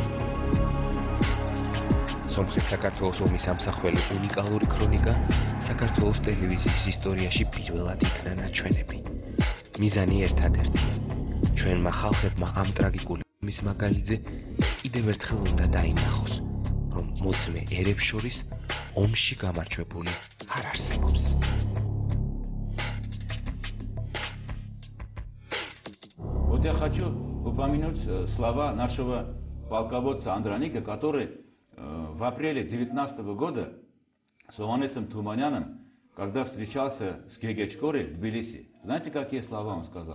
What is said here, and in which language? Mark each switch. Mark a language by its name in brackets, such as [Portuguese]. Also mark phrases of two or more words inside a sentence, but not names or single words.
[Georgian] სომხეთ-საქართველოს ომის ამსახველი უნიკალური ქრონიკა საქართველოს ტელევიზიის ისტორიაში პირველად იქნა ნაჩვენები. მიზანი ერთადერთია. ჩვენმა ხალხებმა ამ ტრაგიკული ომის მაგალითზე კიდევ ერთხელ უნდა დაინახოს, რომ მოწმე ერებს შორის ომში გამარჯვებული არ არსებობს. [Russian] Вот я хочу упомянуть слова нашего полководца Андроника, который в апреле 19 года с Ованесом Туманяном, когда встречался с Гегечкори в Тбилиси, знаете, какие слова он сказал?